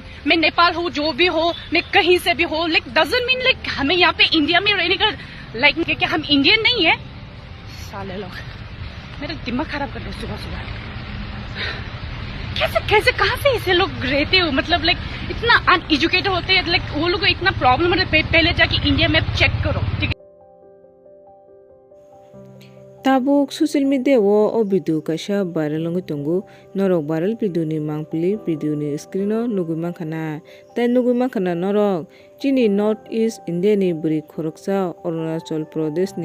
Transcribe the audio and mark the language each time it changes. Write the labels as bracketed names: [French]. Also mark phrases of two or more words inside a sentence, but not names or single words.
[Hindi] मैं नेपाल हूँ, जो भी हो, मैं कहीं से भी हो, [English] like doesn't mean like [Hindi] हमें यहाँ पे इंडिया में रहने का लाइक क्या हम इंडियन नहीं है? साले लोग मेरा दिमाग खराब कर रहे सुबह सुबह। कैसे कहाँ से ऐसे लोग रहते हो? मतलब लाइक इतना अनएजुकेटेड होते हैं, लाइक वो लोग को इतना प्रॉब्लम होता है। पहले जाके इंडिया में चेक करो, ठीक है? [Kok Borok] Tabuk [English] social media [Kok Borok] wo o video kaisa viral ngi tongo norok [English] viral video [Kok Borok] ni mangpili video ni screen o nugui mankhana tai nugui mankhana norok chini [English] north east India [Kok Borok] ni buri khoroksa Arunachal Pradesh